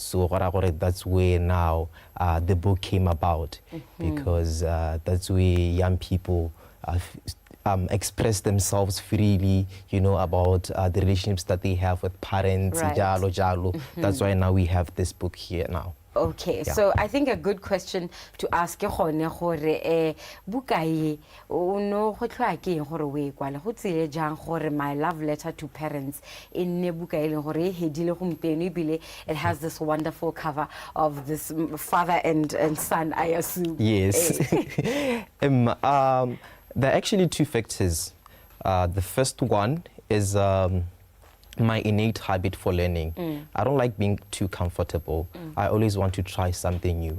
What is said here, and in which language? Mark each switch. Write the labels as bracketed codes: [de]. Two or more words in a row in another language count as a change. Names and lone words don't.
[en] So that's where now the book came about, because that's where young people express themselves freely, you know, about the relationships that they have with parents, Right. [tn] jalo, jalo. [en] That's why now we have this book here now. Okay, Yeah. so I think a good question to ask [tn] ke gone gore buka e o no go tlhoa ke eng gore o e kwale go tsile jang gore my love letter to parents e nne buka e leng gore e hedile gompieno [en] ebile it has this wonderful cover of this father and son, I assume. Yes. There are actually two factors. The first one is my innate habit for learning. I don't like being too comfortable. I always want to try something new.